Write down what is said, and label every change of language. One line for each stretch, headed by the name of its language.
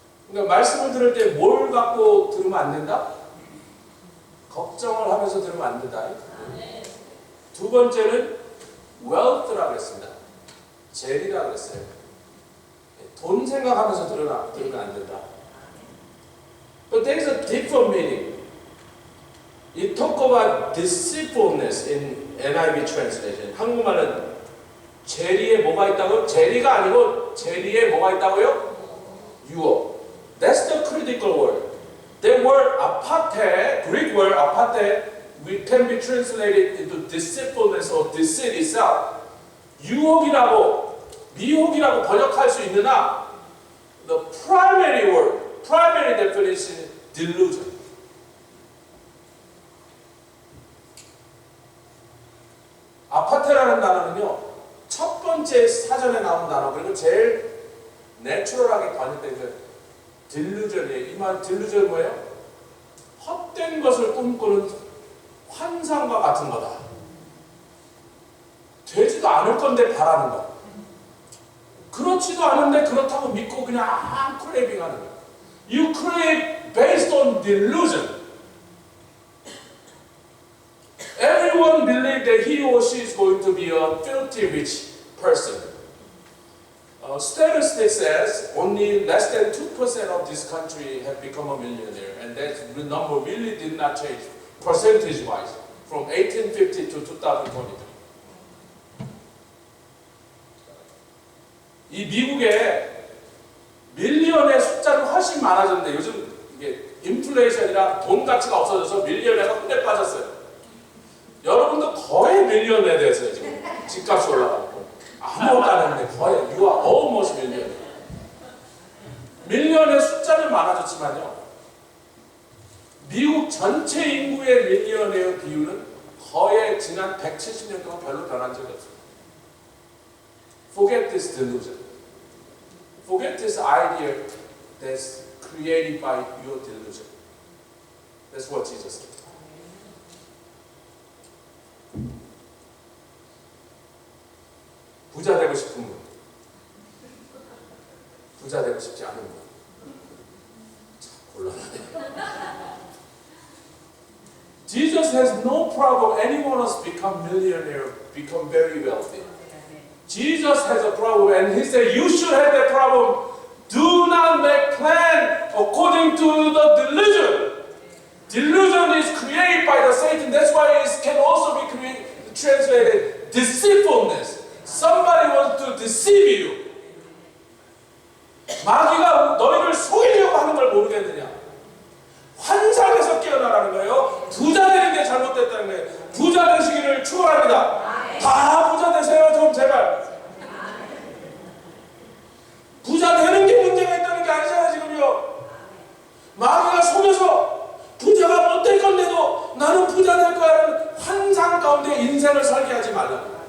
Korean: 그러니까 말씀을 들을 때 뭘 갖고 들으면 안 된다? 걱정을 하면서 들으면 안 된다. 두 번째는 wealth라고 했습니다. 재리라고 했어요. 돈 생각하면서 들으면 안 된다.
English: But there is a different meaning. It talk about deceitfulness in NIV translation.
Korean: 한국말은 재리에 뭐가 있다고요? 재리가 아니고 재리에 뭐가 있다고요? 유혹.
English: That's the critical word. The word apate, Greek word apate, we can be translated into deceitfulness or deceit itself.
Korean: 유혹이라고, 미혹이라고 번역할 수 있느나,
English: the primary word, primary definition is delusion.
Korean: 아파테라는 단어는요, 첫 번째 사전에 나온 단어, 그리고 제일 내추럴하게 번역된 그 딜루전이에요. 이 말 딜루전 뭐예요? 헛된 것을 꿈꾸는 환상과 같은 거다. 되지도 않을 건데 바라는 거. 그렇지도 않은데 그렇다고 믿고 그냥 크레이빙 하는 거예요.
English: You crave based on delusion. Everyone believes that he or she is going to be a filthy rich person. Statistics says only less than 2% of this country have become a millionaire, and that number really did not change percentage-wise from 1850 to 2022.
Korean: 이 미국에 밀리언의 숫자는 훨씬 많아졌는데 요즘 이게 인플레이션이라 돈 가치가 없어져서 밀리언에가 흔해 빠졌어요. 여러분도 거의 밀리언에 대해서 지금 집값이 올라가고 가는데 거의
English: you are almost million.
Korean: 밀리언의 숫자는 많아졌지만요. 미국 전체 인구의 밀리언의 비율은 거의 지난 170년 동안 별로 변한 적이 없어요.
English: Forget this delusion. Forget this idea that's created by your delusion. That's what Jesus said.
Korean: 부자 되고 싶은 분, 부자 되고 싶지 않은 분, 참 곤란하네.
English: Jesus has no problem anyone else become millionaire, become very wealthy. Jesus has a problem, and he said you should have that problem. Do not make plan according to the delusion. Delusion is created by the Satan. That's why it can also be translated deceitfulness. Somebody wants to deceive you.
Korean: 마귀가 너희를 속이려고 하는 걸 모르겠느냐? 환상에서 깨어나라는 거예요. 부자 되는 게 잘못됐다는 거예요. 부자 되시기를 축원합니다. 다 부자 되세요, 좀 제발. 부자 되는 게 문제가 있다는 게 아니잖아요, 지금요. 마귀가 속여서 부자가 못 될 건데도 나는 부자 될 거야라는 환상 가운데 인생을 설계하지 말라.